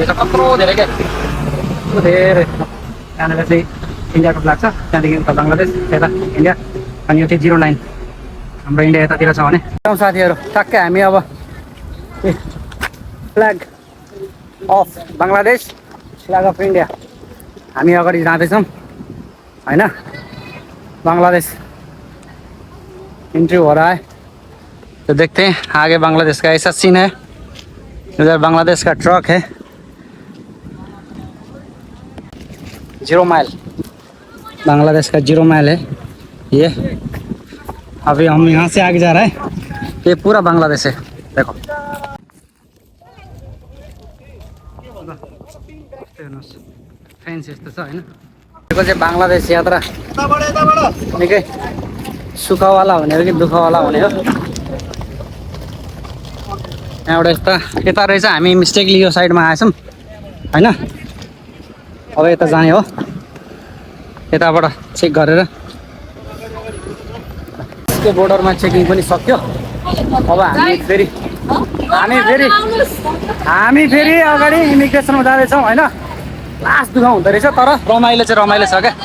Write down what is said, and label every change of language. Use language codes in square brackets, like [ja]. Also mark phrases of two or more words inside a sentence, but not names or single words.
[ne] रहेछ कत्रो धेरै क्या धेरै त्यहाँनिर चाहिँ इन्डियाको फ्ल्याग छ त्यहाँदेखि उता बङ्गलादेश यता इन्डिया अनि यो चाहिँ 09 हाम्रो इन्डिया यतातिर छ भने साथीहरू ठ्याक्कै हामी अब [en] flag of Bangladesh flag of India [ne] हामी अगाडि जाँदैछौँ होइन [hi] बांग्लादेश एंट्री हो रहा है तो देखते हैं आगे बांग्लादेश का ऐसा सीन है इधर बांग्लादेश का ट्रक है 0 माइल बांग्लादेश का 0 माइल है ये अभी हम यहाँ से आगे जा रहे हैं ये पूरा बांग्लादेश है देखो [ne] फेन्स यस्तो छ हैन यो चाहिँ बांग्लादेश यात्रा निकै सुखवाला हुने हो कि दुःखवाला हुने हो यहाँबाट यता रहेछ हामी मिस्टेकली यो साइडमा आएछौँ हैन अब यता जाने हो यताबाट चेक गरेर यसको बोर्डरमा चेकिङ पनि सक्यो अब हामी फेरि अगाडि इमिग्रेसनमा जाँदैछौँ हैन लास्ट दुःख हुँदो रहेछ तर रमाइलो चाहिँ रमाइलो छ क्या